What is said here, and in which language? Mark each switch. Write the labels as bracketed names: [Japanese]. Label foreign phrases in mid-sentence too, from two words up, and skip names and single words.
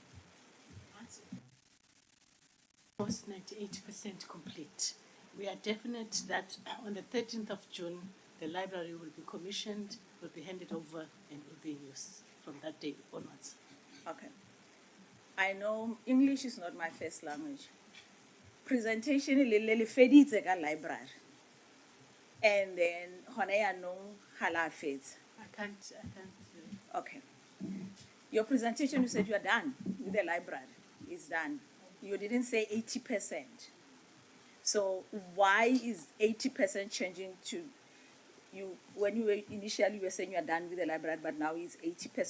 [English] Almost 98% complete. We are definite that on the 13th of June, the library will be commissioned, will be handed over, and will be in use from that day onwards. Okay. I know English is not my first language. [Tswana] Presentation le feditse ka library. [English] And then hone no halafet. I can't. Okay. Your presentation, you said you are done with the library. It's done. You didn't say 80%. So why is 80% changing to you when you were initially you were saying you are done with the library, but now it's 80%?